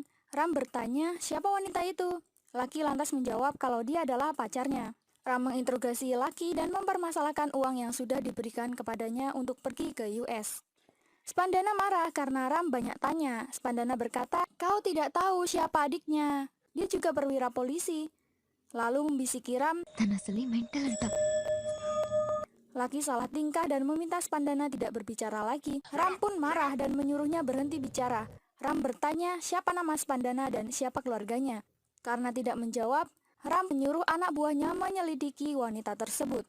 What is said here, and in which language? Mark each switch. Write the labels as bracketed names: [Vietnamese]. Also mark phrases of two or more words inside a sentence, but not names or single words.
[Indonesian] Ram bertanya siapa wanita itu. Laki lantas menjawab kalau dia adalah pacarnya. Ram menginterogasi Laki dan mempermasalahkan uang yang sudah diberikan kepadanya untuk pergi ke US. Spandana marah karena Ram banyak tanya. Spandana berkata, kau tidak tahu siapa adiknya. Dia juga perwira polisi. Lalu membisiki Ram, [Telugu] తను అసలే మెంటల్ అంట. [Indonesian] Laki salah tingkah dan meminta Spandana tidak berbicara lagi. Ram pun marah dan menyuruhnya berhenti bicara. Ram bertanya siapa nama Spandana dan siapa keluarganya. Karena tidak menjawab, Ram menyuruh anak buahnya menyelidiki wanita tersebut.